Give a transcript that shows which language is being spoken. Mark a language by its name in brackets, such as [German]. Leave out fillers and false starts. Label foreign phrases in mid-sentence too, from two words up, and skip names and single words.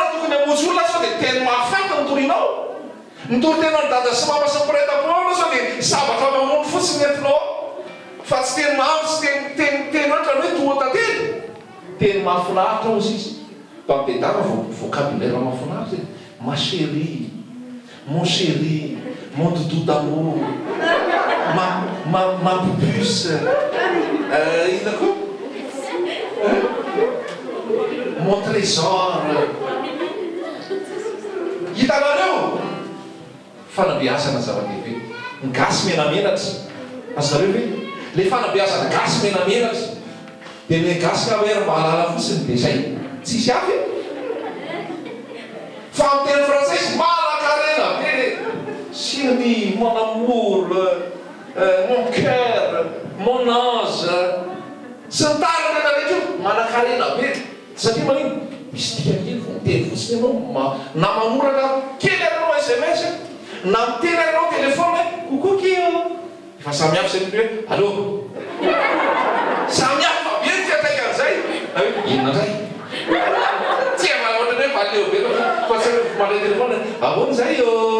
[Malagasy] tokony hamonjy olona sao dia teny mahafaty mitorinao mitory tenao ny dada sy mama sy mpiretam-po anao sao dia sabatra mamono fotsiny entinao fa tsy teny mahandro sy teny ohatra hoe toa tantely teny mahafinaritra ao izy izy pampedava vocabulaire mahafinaritra [French] ma chérie mon chéri mon doudou d'amour ma pupus [Malagasy] ina koa [French] mon trésor [Malagasy] hitanareo fanabeazana zava-dehibe ny gasy menamenatra azonareo ve le fanabeazana gasy menamenatra dia le gasy ka hoe mahalala fotsiny dia zay tsisy afy fa amin'ny teny français malakarena be [French] chérie mon amour mon cœur mon ange [Malagasy] sy ny tariny rehetra rehetra io manakarena be satria manino misy dikakely miteny fotsiny ianao na manorana kely aranao SMS na miteny aranao telefona coucou kio fa samihafa zay hoe allô samihafa be ny fiataika an'izay inona ndray tsy ohatrany hoe valeo be fa tsy mandray telefona ahoana zay io